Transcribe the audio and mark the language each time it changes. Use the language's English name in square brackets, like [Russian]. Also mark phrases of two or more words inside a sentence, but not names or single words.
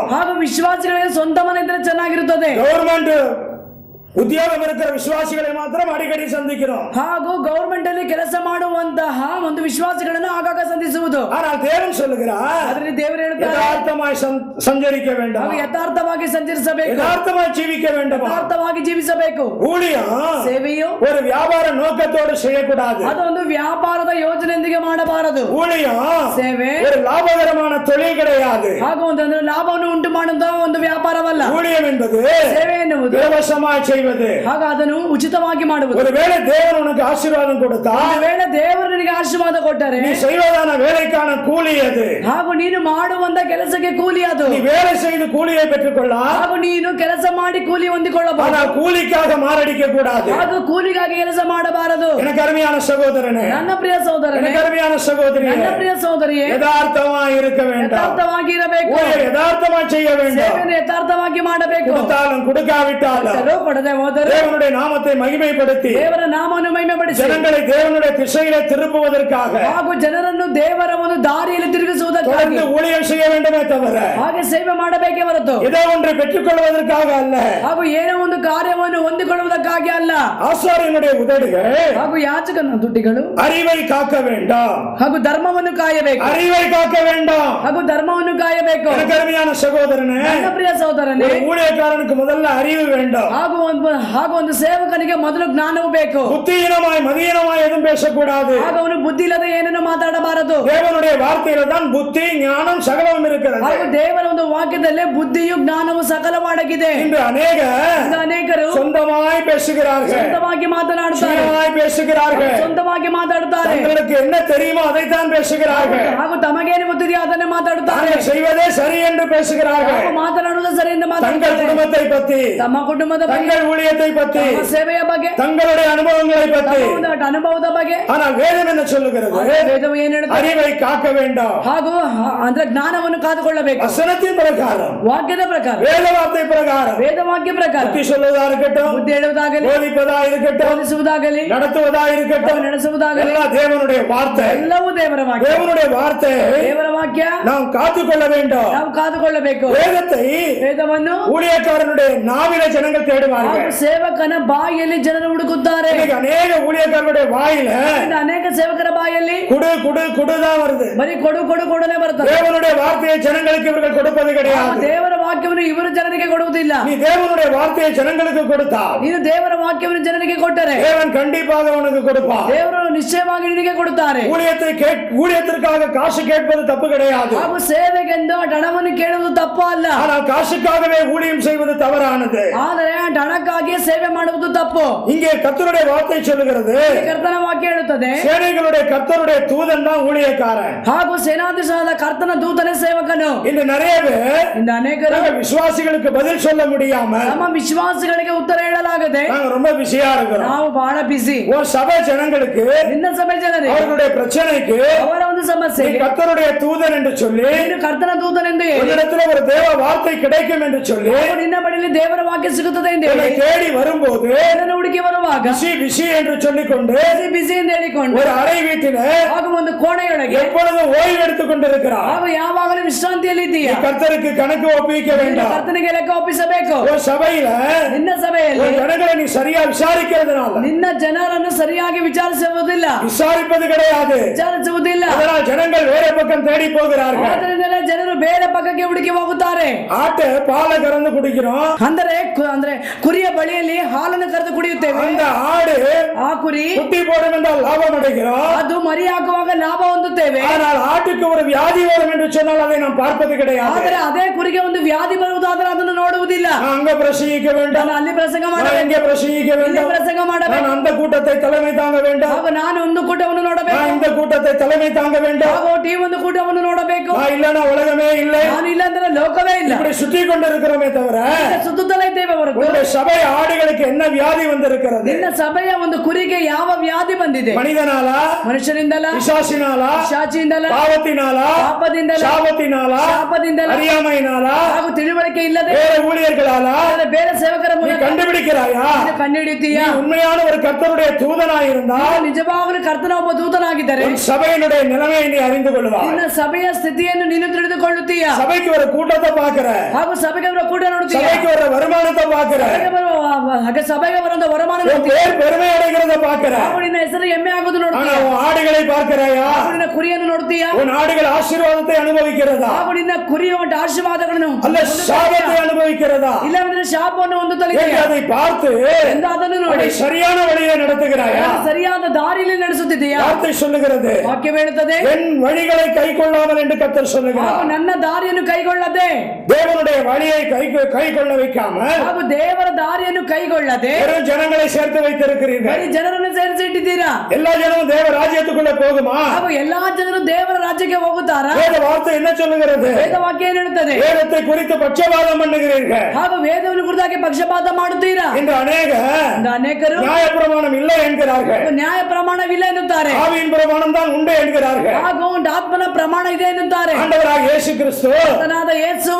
[Kannada] ಹಾಗೂ ವಿಶ್ವಾಸಿಗಳಿಗೆ ಸ್ವಂತ ಮನೆ ಇದ್ರೆ ಚೆನ್ನಾಗಿರುತ್ತದೆ. [Tamil] கவர்மெண்ட் உத்யோக இருக்கிற விஶ்வாஸிகளை மாத்ர அடிகடி ஸந்திக்கிறோம். [Kannada] ಹಾಗೂ ಗವರ್ಮೆಂಟ್ ಅಲ್ಲಿ ಕೆಲಸ ಮಾಡುವಂತಹ ಒಂದು ವಿಶ್ವಾಸಿಗಳನ್ನು ಆಗಾಗ ಸಂಧಿಸುವುದು. [Tamil] ஆனால் தேவன் சொல்லுகிறார், [Kannada] ಅದರಲ್ಲಿ ದೇವರು ಹೇಳ್ತಾರೆ, [Tamil] யதார்த்தமாய் சஞ்சரிக்க வேண்டும். [Kannada] ಹಾಗೂ ಯಥಾರ್ಥವಾಗಿ ಸಂಚರಿಸಬೇಕು. [Tamil] யதார்த்தமாய் ஜீவிக்க வேண்டும். [Kannada] ಯಥಾರ್ಥವಾಗಿ ಜೀವಿಸಬೇಕು. [Tamil] ஊழியம் [Kannada] ಸೇವೆಯು [Tamil] ஒரு வியாபார நோக்கத்தோடு செய்யக்கூடாது. [Kannada] ಅದೊಂದು ವ್ಯಾಪಾರದ ಯೋಜನೆಯೊಂದಿಗೆ ಮಾಡಬಾರದು. [Tamil] ஊழியம் [Kannada] ಸೇವೆ [Tamil] ஒரு லாபகரமான தொழில் கிடையாது. [Kannada] ಹಾಗೂ ಒಂದು ಲಾಭವನ್ನು ಉಂಟು ಮಾಡುವಂತಹ ಒಂದು ವ್ಯಾಪಾರವಲ್ಲ. [Tamil] ஊழியம் என்பது [Kannada] ಸೇವೆ ಎನ್ನುವುದು [Tamil] இலவசமாய் செய்வது. [Kannada] ಹಾಗೂ ಅದನ್ನು ಉಚಿತವಾಗಿ ಮಾಡುವುದು. [Tamil] ஒருவேளை தேவன் உனக்கு ஆசீர்வாதம் கொடுத்தால், [Kannada] ವೇಳೆ ದೇವರು ನಿನಗೆ ಆಶೀರ್ವಾದ ಕೊಟ್ಟರೆ, [Tamil] நீ செய்வதான வேலைக்கான கூலி அது. [Kannada] ಹಾಗೂ ನೀನು ಮಾಡುವಂತ ಕೆಲಸಕ್ಕೆ ಕೂಲಿ ಅದು. [Tamil] நீ வேலை செய்து கூலியை பெற்றுக்கொள்ளலாம். [Kannada] ಹಾಗೂ ನೀನು ಕೆಲಸ ಮಾಡಿ ಕೂಲಿ ಹೊಂದಿಕೊಳ್ಳಬಹುದು. [Tamil] ஆனால் கூலிக்காக மாரடிக்க கூடாது. [Kannada] ಹಾಗೂ ಕೂಲಿಗಾಗಿ ಕೆಲಸ ಮಾಡಬಾರದು. [Tamil] எனக்கு அருமையான சகோதரனே, [Kannada] ನನ್ನ ಪ್ರಿಯ ಸಹೋದರನೇ, [Tamil] எனக்கு அருமையான சகோதரியே, [Kannada] ನನ್ನ ಪ್ರಿಯ ಸಹೋದರಿಯೇ, [Tamil] யதார்த்தமாய் இருக்க வேண்டும். [Kannada] ಯಥಾರ್ಥವಾಗಿ ಇರಬೇಕು. [Tamil] யதார்த்தமாய் செய்ய வேண்டும். [Kannada] ಸೇವೆಯನ್ನು ಯಥಾರ್ಥವಾಗಿ ಮಾಡಬೇಕು. [Tamil] கொடுத்தாலும் கொடுக்காவிட்டாலும் [Kannada] ಕೊಡದೆ ಹೋದರೆ [Tamil] தேவனுடைய நாமத்தை மகிமைப்படுத்தி [Kannada] ದೇವರ ನಾಮವನ್ನು ಮಹಿಮೆಪಡಿಸಿ [Tamil] ஜனங்களை தேவனுடைய திசையிலே திருப்புவதற்காக [Kannada] ಹಾಗೂ ಜನರನ್ನು ದೇವರ ಒಂದು ದಾರಿಯಲ್ಲಿ ತಿರುಗಿಸುವುದಕ್ಕಾಗಿ [Tamil] தொடர்ந்து ஊழியம் செய்ய வேண்டுமே தவிர [Kannada] ಹಾಗೆ ಸೇವೆ ಮಾಡಬೇಕೇ ಹೊರತು [Tamil] ஏதோ ஒன்றை பெற்றுக்கொள்வதற்காக அல்ல. [Kannada] ಹಾಗೂ ಏನೋ ಒಂದು ಕಾರ್ಯವನ್ನು ಹೊಂದಿಕೊಳ್ಳುವುದಕ್ಕಾಗಿ ಅಲ್ಲ. [Tamil] ஆசாரியனுடைய உதடுகள் [Kannada] ಹಾಗೂ ಯಾಜಕನ ತುಟಿಗಳು [Tamil] அறிவை காக்க வேண்டும். [Kannada] ಹಾಗೂ ಧರ್ಮವನ್ನು ಕಾಯಬೇಕು. [Tamil] அறிவை காக்க வேண்டும். [Kannada] ಹಾಗೂ ಧರ್ಮವನ್ನು ಕಾಯಬೇಕು. [Tamil] எனக்கு அருமையான சகோதரனே, [Kannada] ನನ್ನ ಪ್ರಿಯ ಸಹೋದರನೇ, [Tamil] ஒரு ஊழியக்காரனுக்கு முதல்ல அறிவு வேண்டும். [Kannada] ಹಾಗೂ ಒಂದು ಸೇವಕನಿಗೆ ಮೊದಲು ಜ್ಞಾನವು ಬೇಕು. [Tamil] புத்தியீனமாய் மதியீனமாய் எதுவும் பேசக்கூடாது. [Kannada] ಆಗ ಅವನು ಬುದ್ಧಿ ಇಲ್ಲದೆ ಏನನ್ನು ಮಾತಾಡಬಾರದು. [Tamil] தேவனுடைய வார்த்தையில தான் புத்தி ஞானம் சகலமும் இருக்கிறது. [Kannada] ಹಾಗೂ ದೇವರ ಒಂದು ವಾಕ್ಯದಲ್ಲೇ ಬುದ್ಧಿಯು ಜ್ಞಾನವು ಸಕಲವಾಗಿದೆ. [Tamil] இன்று [Kannada] ಅನೇಕರು [Tamil] சொந்தமாய் பேசுகிறார்கள், [Kannada] ಸ್ವಂತವಾಗಿ ಮಾತನಾಡುತ್ತಾರೆ, [Tamil] சுயமாய் பேசுகிறார்கள். [Kannada] ಸ್ವಂತವಾಗಿ ಮಾತಾಡುತ್ತಾರೆ. [Tamil] தங்களுக்கு என்ன தெரியுமோ அதைத்தான் பேசுகிறார்கள். [Kannada] ಹಾಗೂ ತಮಗೇನು ಗೊತ್ತಿದೆಯೋ ಅದನ್ನೇ ಮಾತಾಡುತ್ತಾರೆ. [Tamil] தாங்கள் செய்வதே சரி என்று பேசுகிறார்கள். [Kannada] ಹಾಗೂ ಮಾತನಾಡುವುದು ಸರಿ ಎಂದು [Tamil] தங்கள் [Kannada] ಮಾತಾಡುತ್ತಾರೆ. [Tamil] குடும்பத்தை பத்தி, [Kannada] ತಮ್ಮ ಕುಟುಂಬದ ಬಗ್ಗೆ, [Tamil] தங்கள் ஊழியத்தை பத்தி, [Kannada] ತಮ್ಮ ಸೇವೆಯ ಬಗ್ಗೆ, [Tamil] தங்களுடைய அனுபவங்களை பத்தி. [Kannada] ತಮ್ಮ ಒಂದು ಅನುಭವದ ಬಗ್ಗೆ. [Tamil] ஆனால் வேதம் என்ன சொல்லுகிறது? [Kannada] ವೇದವು ಏನು ಹೇಳುತ್ತದೆ? [Tamil] அறிவை காக்க வேண்டும். [Kannada] ಹಾಗೂ ಅಂದ್ರೆ ಜ್ಞಾನವನ್ನು ಕಾದುಕೊಳ್ಳಬೇಕು. [Tamil] வசனத்தின் பிரகாரம், [Kannada] ವಾಕ್ಯದ ಪ್ರಕಾರ, [Tamil] வேத வார்த்தை பிரகாரம், [Kannada] ವೇದವಾಕ್ಯ ಪ್ರಕಾರ [Tamil] புத்தி சொல்வதா இருக்கட்டும், [Kannada] ಬುದ್ಧಿ ಹೇಳುವುದಾಗಲಿ, [Tamil] போதிப்பதா இருக்கட்டும், [Kannada] ಬೋಧಿಸುವುದಾಗಲಿ, [Tamil] நடத்துவதா இருக்கட்டும், [Kannada] ನಡೆಸುವುದಾಗಲಿ [Tamil] எல்லாம் தேவனுடைய வார்த்தை. [Kannada] ಎಲ್ಲವೂ ದೇವರ ವಾಕ್ಯ. [Tamil] தேவனுடைய வார்த்தை [Kannada] ದೇವರ ವಾಕ್ಯ [Tamil] நாம் காத்துக்கொள்ள வேண்டும். [Kannada] ನಾವು ಕಾದುಕೊಳ್ಳಬೇಕು. [Tamil] வேதத்தை [Kannada] ವೇದವನ್ನು [Tamil] ஊழியக்காரனுடைய நாவில ஜனங்கள் தேடுவார்கள். [Kannada] ಹಾಗೂ ಸೇವಕನ ಬಾಯಿಯಲ್ಲಿ ಜನರು ಹುಡುಕುತ್ತಾರೆ. [Tamil] இன்னைக்கு அநேக ஊழியக்காரனுடைய வாயில [Kannada] ಅನೇಕ ಸೇವಕರ ಬಾಯಲ್ಲಿ [Tamil] குடு குடு குடுதான் வருது. [Kannada] ಬರೀ ಕೊಡು ಕೊಡು ಕೊಡನೆ ಬರ್ತದೆ. [Tamil] தேவனுடைய வார்த்தையை ஜனங்களுக்கு இவர்கள் கொடுப்பது கிடையாது. [Kannada] ದೇವರ ವಾಕ್ಯವನ್ನು ಇವರು ಜನರಿಗೆ ಕೊಡುವುದಿಲ್ಲ. [Tamil] நீ தேவனுடைய வார்த்தையை ஜனங்களுக்கு கொடுத்தால் [Kannada] ನೀನು ದೇವರ ವಾಕ್ಯವನ್ನು ಜನರಿಗೆ ಕೊಟ್ಟರೆ [Tamil] தேவன் கண்டிப்பாக உனக்கு கொடுப்பார். [Kannada] ದೇವರು ನಿಶ್ಚಯವಾಗಿ ನಿನಗೆ ಕೊಡುತ್ತಾರೆ. [Tamil] ஊழியத்திற்காக காசு கேட்பது தப்பு கிடையாது. [Kannada] ಹಾಗೂ ಸೇವೆಗೆಂದು ಆ ಹಣವನ್ನು ಕೇಳುವುದು ತಪ್ಪು ಅಲ್ಲ. [Tamil] ஆனால் காசுக்காகவே ஊழியம் செய்வது தவறானது. [Kannada] ಆದರೆ ಆ ಹಣಕ್ಕಾಗಿಯೇ ಸೇವೆ ಮಾಡುವುದು ತಪ್ಪು. [Tamil] இங்கே கர்த்தருடைய வார்த்தை சொல்லுகிறது, [Kannada] ಕರ್ತನ ವಾಕ್ಯ ಹೇಳುತ್ತದೆ, [Tamil] சேனைகளுடைய கர்த்தருடைய தூதன் தான் ஊழியக்காரன். [Kannada] ಹಾಗೂ ಸೇನಾಧೀಶನಾದ ಕರ್ತನ ದೂತನೇ ಸೇವಕನು. [Tamil] இன்று நிறைய பேர் [Kannada] ಇಂದು ಅನೇಕರು [Tamil] விசுவாசிகளுக்கு பதில் சொல்ல முடியாம [Kannada] ನಮ್ಮ ವಿಶ್ವಾಸಗಳಿಗೆ ಉತ್ತರ ಹೇಳಲಾಗದೆ [Tamil] நாங்க ரொம்ப பிஸியா இருக்கிறோம். [Kannada] ನಾವು ಬಹಳ ಬಿಸಿ. [Tamil] ஒரு சபை ஜனங்களுக்கு [Kannada] ನಿನ್ನ ಸಭೆ ಜನರಿಗೆ [Tamil] அவர்களுடைய பிரச்சனைக்கு [Kannada] ಅವರ ಒಂದು ಸಮಸ್ಯೆ [Tamil] கர்த்தருடைய தூதன் என்று சொல்லி [Kannada] ನೀನು ಕರ್ತನ ದೂತನೆಂದು ಹೇಳಿ [Tamil] உன்னிடத்துல ஒரு தேவ வார்த்தை கிடைக்கும் என்று சொல்லி [Kannada] ನಿನ್ನ ಬಳಿಯಲ್ಲಿ ದೇವರ ವಾಕ್ಯ ಸಿಗುತ್ತದೆ ಎಂದು [Tamil] உன்னை [Kannada] ಹೇಳಿ [Tamil] தேடி வரும்போது [Kannada] ಅದನ್ನು ಹುಡುಕಿ ಬರುವಾಗ [Tamil] பிஸி பிஸி என்று சொல்லிக்கொண்டு [Kannada] ಬಿಸಿ ಎಂದು ಹೇಳಿಕೊಂಡು [Tamil] ஒரு அறை வீட்டில [Kannada] ಹಾಗೂ ಒಂದು ಕೋಣೆಯೊಳಗೆ [Tamil] எப்பொழுதும் ஓய்வு எடுத்துக் கொண்டிருக்கிறார். [Kannada] ಹಾಗೂ ಯಾವಾಗಲೂ ವಿಶ್ರಾಂತಿಯಲ್ಲಿ ಇದೆಯಾ? [Tamil] கர்த்தருக்கு கணக்கு ஒப்புவிக்க வேண்டாம். [Kannada] ಕರ್ತನಿಗೆ ಲೆಕ್ಕ ಒಪ್ಪಿಸಬೇಕು. [Tamil] ஒரு சபையில [Kannada] ನಿನ್ನ ಸಭೆಯಲ್ಲಿ [Tamil] ஒரு ஜனங்களை நீ சரியா விசாரிக்கிறதுனால [Kannada] ನಿನ್ನ ಜನರನ್ನು ಸರಿಯಾಗಿ ವಿಚಾರಿಸುವುದಿಲ್ಲ, [Tamil] விசாரிப்பது கிடையாது. [Kannada] ವಿಚಾರಿಸುವುದಿಲ್ಲ. [Tamil] அதனால் ஜனங்கள் வேற பக்கம் தேடி போகிறார்கள். [Kannada] ಆದ್ದರಿಂದಲೇ ಜನರು ಬೇರೆ ಪಕ್ಕಕ್ಕೆ ಹುಡುಕಿ ಹೋಗುತ್ತಾರೆ. [Tamil] ஆட்டை பாலை கறந்து குடிக்கிறோம். [Kannada] ಅಂದ್ರೆ ಕುರಿಯ ಬಳಿಯಲ್ಲಿ ಹಾಲನ್ನು ಕರೆದು ಕುಡಿಯುತ್ತೇವೆ. [Tamil] அந்த ஆடு [Kannada] ಆ ಕುರಿ [Tamil] குட்டி போடும் என்றால் லாபம் அடைகிறோம். [Kannada] ಅದು ಮರಿ ಹಾಕುವಾಗ ಲಾಭ ಹೊಂದುತ್ತೇವೆ. [Tamil] ஆனால் ஆட்டுக்கு ஒரு வியாதி வரும் என்று சொன்னால் அதை நாம் பார்ப்பது கிடையாது. [Kannada] ಆದರೆ ಅದೇ ಕುರಿಗೆ ಒಂದು ವ್ಯಾಧಿ ಬರುವುದಾದರೆ ಅದನ್ನು ನೋಡುವುದಿಲ್ಲ. [Tamil] நான் அங்க பிரசங்கிக்க வேண்டும், [Kannada] ನಾನು ಅಲ್ಲಿ ಪ್ರಸಂಗ [Tamil] நான் [Kannada] ಮಾಡಬೇಕು, [Tamil] இங்கே பிரசங்கிக்க [Kannada] ಇಲ್ಲಿ [Tamil] வேண்டும், [Kannada] ಪ್ರಸಂಗ ಮಾಡಬೇಕು, [Tamil] நான் அந்த கூட்டத்தை தலைமை தாங்க வேண்டும், [Kannada] ಹಾಗೂ ನಾನು ಒಂದು ಕೂಟವನ್ನು ನೋಡಬೇಕು, [Tamil] நான் இந்த கூட்டத்தை தலைமை தாங்க வேண்டும், [Kannada] ಹಾಗೂ ಈ ಒಂದು ಕೂಟವನ್ನು ನೋಡಬೇಕು. [Tamil] நான் இல்லைன்னா உலகமே இல்லை. [Kannada] ನಾನು ಇಲ್ಲ ಅಂದ್ರೆ ಲೋಕವೇ ಇಲ್ಲ. [Tamil] இப்படி சுற்றி கொண்டிருக்கிறோமே தவிர [Kannada] ಸುತ್ತಲೇ ಇದ್ದೇವೆ ಹೊರತು [Tamil] உங்களுடைய சபை ஆடுகளுக்கு என்ன வியாதி வந்திருக்கிறது? [Kannada] ನಿನ್ನ ಸಭೆಯ ಒಂದು ಕುರಿಗೆ ಯಾವ ವ್ಯಾಧಿ ಬಂದಿದೆ? [Tamil] மனிதனாலா, [Kannada] ಮನುಷ್ಯರಿಂದಲ, [Tamil] பிசாசினாலா, [Kannada] ಶಾಚಿಯಿಂದಲ, [Tamil] பாவத்தினாலா, [Kannada] ಪಾಪದಿಂದಲ, [Tamil] சாபத்தினாலா, [Kannada] ಶಾಪದಿಂದಲ, [Tamil] அறியாமையினாலா, [Kannada] ಹಾಗೂ ತಿಳುವಳಿಕೆ ಇಲ್ಲದೆ [Tamil] வேற ஊழியர்களாலா [Kannada] ಬೇರೆ ಸೇವಕರ [Tamil] நீ [Kannada] ಮೂಲಕ [Tamil] கண்டுபிடிக்கிறாயா? [Kannada] ಕಂಡುಹಿಡಿಯುತ್ತೀಯಾ? [Tamil] நீ உண்மையான ஒரு கர்த்தருடைய தூதனாயிருந்தால் [Kannada] ನಿಜವಾಗಲೂ ಕರ್ತನ ಒಬ್ಬ ದೂತನಾಗಿದ್ದರೆ [Tamil] உன் சபையினுடைய நிலைமையை நீ அறிந்து கொள்வாய். [Kannada] ನಿನ್ನ ಸಭೆಯ ಸ್ಥಿತಿಯನ್ನು ನೀನು ತಿಳಿದುಕೊಳ್ಳುತ್ತೀಯಾ? [Tamil] சபைக்கு ஒரு கூட்டத்தை பார்க்கிற, [Kannada] ಹಾಗೂ ಸಭೆಗೆ ಬರುವ ಕೂಟ ನೋಡುತ್ತೀಯಾ? [Tamil] சபைக்கு ஒரு வருமானத்தை பார்க்கிற, [Kannada] ಸಭೆಗೆ ಬರುವ ವರಮಾನ [Tamil] உன் பேர் பெருமை அடைகிறத பார்க்கிற, [Kannada] ಹಾಗೂ ನಿನ್ನ ಹೆಸರು ಹೆಮ್ಮೆ ಆಗುವುದು [Tamil] ஆனா [Kannada] ನೋಡುತ್ತೀಯಾ? [Tamil] உன் ஆடுகளை பார்க்கிறாயா? [Kannada] ಹಾಗೂ ನಿನ್ನ ಕುರಿಯನ್ನು ನೋಡುತ್ತೀಯಾ? [Tamil] உன் ஆடுகள் ஆசீர்வாதத்தை அனுபவிக்கிறதா [Kannada] ಹಾಗೂ ನಿನ್ನ ಕುರಿಯ ಒಂದು ಆಶೀರ್ವಾದಗಳನ್ನು [Tamil] அல்ல சாபத்தை அனுபவிக்கிறதா [Kannada] ಇಲ್ಲವೆಂದರೆ ಶಾಪವನ್ನು ಹೊಂದುತ್ತಲಿದೆಯಾ? [Tamil] என்று அதை பார்த்து [Kannada] ಎಂದು ಅದನ್ನು ನೋಡಿ [Tamil] அதை சரியான வழியை நடத்துகிறாயா? [Kannada] ಅದನ್ನು ಸರಿಯಾದ ದಾರಿಯಲ್ಲಿ ನಡೆಸುತ್ತಿದೆಯಾ? [Tamil] வார்த்தை சொல்லுகிறது, [Kannada] ವಾಕ್ಯ ಹೇಳುತ್ತದೆ, [Tamil] என் வழிகளை கை கொள்ளாமல் என்று கர்த்தர் சொல்லுகிறார். [Kannada] ಹಾಗೂ ನನ್ನ ದಾರಿಯನ್ನು ಕೈಗೊಳ್ಳದೆ, [Tamil] தேவனுடைய வழியை கை கொள்ள வைக்காமல் [Kannada] ಹಾಗೂ ದೇವರ ದಾರಿಯನ್ನು ಕೈಗೊಳ್ಳದೆ [Tamil] வெறும் ஜனங்களை சேர்த்து வைத்திருக்கிறீர்கள். [Kannada] ಬರೀ ಜನರನ್ನು ಸೇರಿಸಿ ಇಟ್ಟಿದ್ದೀರಾ? [Tamil] எல்லா ஜனமும் தேவ ராஜ்யத்துக்குள்ள போகுமா? [Kannada] ಹಾಗೂ ಎಲ್ಲಾ ಜನರು ದೇವರ ರಾಜ್ಯಕ್ಕೆ ಹೋಗುತ್ತಾರಾ? [Tamil] வேத வார்த்தை என்ன சொல்லுகிறது? [Kannada] ವೇದ ವಾಕ್ಯ ಏನು ಹೇಳುತ್ತದೆ? [Tamil] வேதத்தை குறித்து பட்சபாதம் பண்ணுகிறீர்கள். [Kannada] ಹಾಗೂ ವೇದವನ್ನು ಕುರಿತಾಗಿ ಪಕ್ಷಪಾತ ಮಾಡುತ್ತೀರಾ? [Tamil] இன்று [Kannada] ಅನೇಕರು [Tamil] நியாயப்பிரமாணம் இல்லை என்கிறார்கள், [Kannada] ನ್ಯಾಯ ಪ್ರಮಾಣವಿಲ್ಲ ಎನ್ನುತ್ತಾರೆ, [Tamil] ஆவியின் பிரமாணம் தான் உண்டு என்கிறார்கள். [Kannada] ಹಾಗೂ ಒಂದು ಆತ್ಮನ ಪ್ರಮಾಣ ಇದೆ ಎನ್ನುತ್ತಾರೆ. [Tamil] ஆண்டவராக இயேசு கிறிஸ்து [Kannada] ಕರ್ತನಾದ ಯೇಸುವು